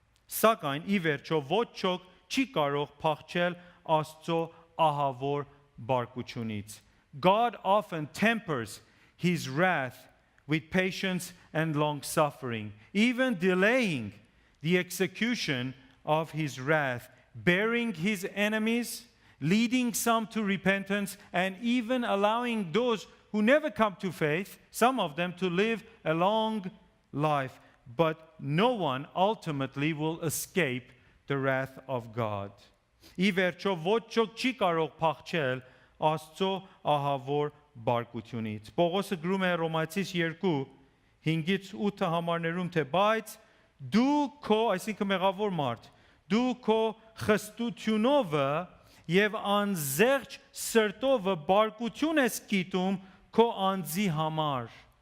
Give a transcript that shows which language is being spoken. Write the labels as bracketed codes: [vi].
[hy] Սակայն ի վերջո ոչ ոք չի կարող փախչել Աստծո ահավոր բարկությունից։ [en] God often tempers his wrath with patience and long suffering, even delaying the execution of his wrath, bearing his enemies, leading some to repentance, and even allowing those who never come to faith, some of them, to live a long life. But no one ultimately will escape the wrath of God. [hy] Ի վերջո ոչ ոք չի կարող փախչել Աստծո ահավոր բարկությունից։ Պողոսը գրում է Հռոմայացիս 2:5-8 համարներում, թե բայց դու քո, այսինքն մեղավոր մարդ, դու քո խստությունով եւ անզեղջ սրտով բարկություն ես կիտում քո անձի համար։